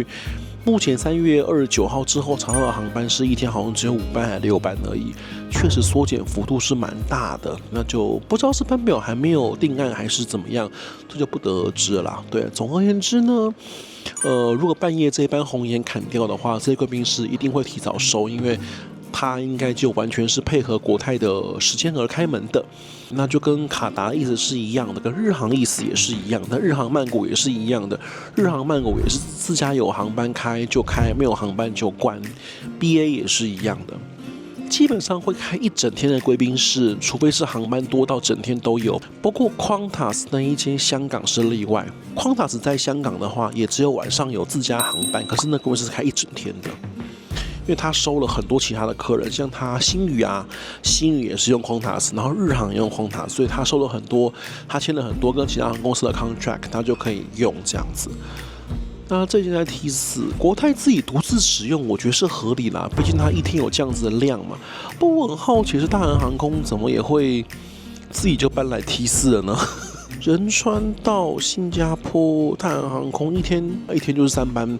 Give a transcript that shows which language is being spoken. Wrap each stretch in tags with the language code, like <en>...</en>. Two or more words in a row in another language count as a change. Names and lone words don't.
<zh>目前3月29號之後查到的航班是一天好像只有5班還是6班而已，確實縮減幅度是蠻大的。那就不知道是班表還沒有定案還是怎麼樣，這就不得而知了啦。對，總而言之呢，如果半夜這一班紅眼砍掉的話，這些貴賓室一定會提早收，因為它應該就完全是配合國泰的時間而開門的，那就跟卡達的意思是一樣的，跟日航意思也是一樣的，日航曼谷也是一樣的，日航曼谷也是自家有航班開就開，沒有航班就關 ，BA 也是一樣的，基本上會開一整天的貴賓室，除非是航班多到整天都有。不過 Qantas 那一間香港是例外 ，Qantas 在香港的話也只有晚上有自家航班，可是那貴賓室是開一整天的。因為他收了很多其他的客人，像他星宇也是用 Qantas， 然後日航也用 Qantas， 所以他收了很多，他簽了很多跟其他航空公司的 contract，他就可以用這樣子。那這間在 T4，國泰自己獨自使用，我覺得是合理啦，畢竟他一天有這樣子的量嘛。不過我很好奇，是大韓航空怎麼也會自己就搬來 T4了呢？仁川到新加坡，大韓航空一天就是3班。</zh>